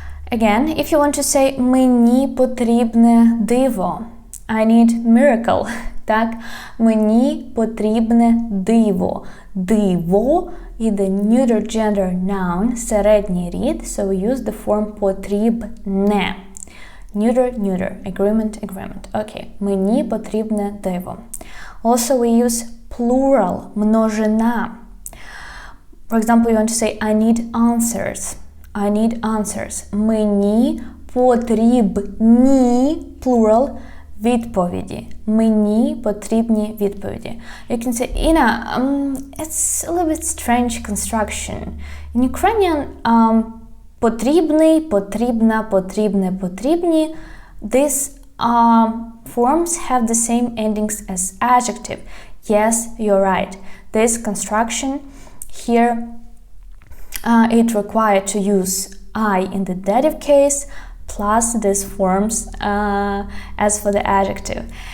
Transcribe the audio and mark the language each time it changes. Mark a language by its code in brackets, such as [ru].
[en] Again, if you want to say [uk] мені потрібне диво, [en] I need miracle. [uk] Так, мені потрібне диво. Диво і [en] the neuter gender noun, [uk] середній рід, [en] so we use the form потрібне. Neuter, agreement. [uk] Okay, мені потрібне диво. [en] Also we use plural, множина. For example, you want to say I need answers. I need answers. [uk] Мені потрібні, plural, відповіді. Мені потрібні відповіді. [en] You can say, Ina, it's a little bit strange construction. In Ukrainian, [uk] потрібний, потрібна, потрібне, потрібні, [en] these forms have the same endings as adjective. Yes, you're right. This construction here, it required to use I in the dative case, plus these forms as for the adjective.